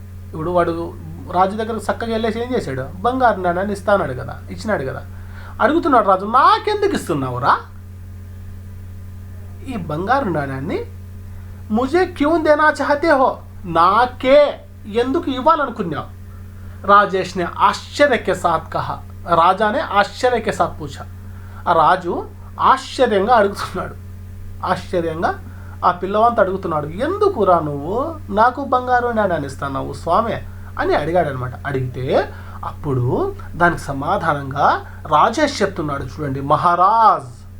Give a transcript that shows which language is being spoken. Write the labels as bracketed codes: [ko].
[te] ఇప్పుడు వాడు రాజు దగ్గర చక్కగా వెళ్ళేసి ఏం చేశాడు, బంగారు నాణ్యాన్ని ఇస్తాన్నాడు కదా, ఇచ్చినాడు కదా. అడుగుతున్నాడు రాజు, నాకెందుకు ఇస్తున్నావురా ఈ బంగారు నాణ్యాన్ని? [hi] ముజే క్యూ దేనా చాహతే హో, [te] నాకే ఎందుకు ఇవ్వాలనుకున్నావు? [hi] राजेश ने आश्चर्य के साथ कहा. राजा ने आश्चर्य के साथ पूछा. [te] ఆ రాజు ఆశ్చర్యంగా అడుగుతున్నాడు, ఆశ్చర్యంగా ఆ పిల్లవాంత అడుగుతున్నాడు, ఎందుకురా నువ్వు నాకు బంగారు నాణ్యాన్ని ఇస్తున్నావు స్వామి అని అడిగాడు అనమాట. అడిగితే అప్పుడు దానికి సమాధానంగా రాజేష్ చెప్తున్నాడు, చూడండి, మహారాజ్.